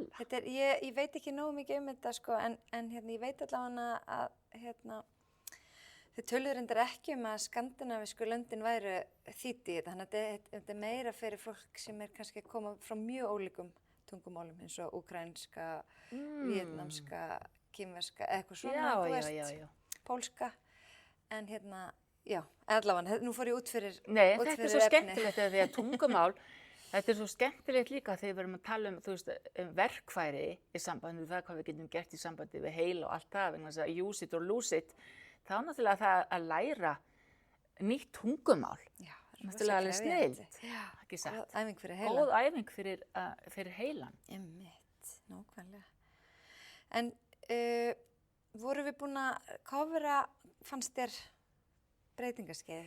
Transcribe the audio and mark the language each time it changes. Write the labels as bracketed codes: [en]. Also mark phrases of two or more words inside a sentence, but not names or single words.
[is] Þetta ég veit ekki nógu mikið þetta sko, en hérna, ég veit allavega að þau töluðu reyndar ekki að skandinavísku löndin væru þýtt í þetta, þannig að þetta er meira fyrir fólk sem kannski að koma frá mjög ólíkum tungumálum eins og úkraínska, víetnamska, kínverska, eitthvað svona, pólska, en hérna, já, allavega, nú fór ég út fyrir efni. Nei, þetta er svo skemmtilegt því að tungumál Þetta er svo skemmtilegt líka þegar við erum að tala verkfæri í sambandi við það hvað við getum gert í sambandi við heila og allt það, vegna þess að [en] use it or lose it. [is] Það er náttúrulega það að læra nýtt tungumál. Já, náttúrulega alveg snillt. Ekki satt. Góð æfing fyrir heilan. Góð æfing fyrir heilan. Einmitt, nákvæmlega. En vorum við búin að covera, fannst þér breytingaskeið?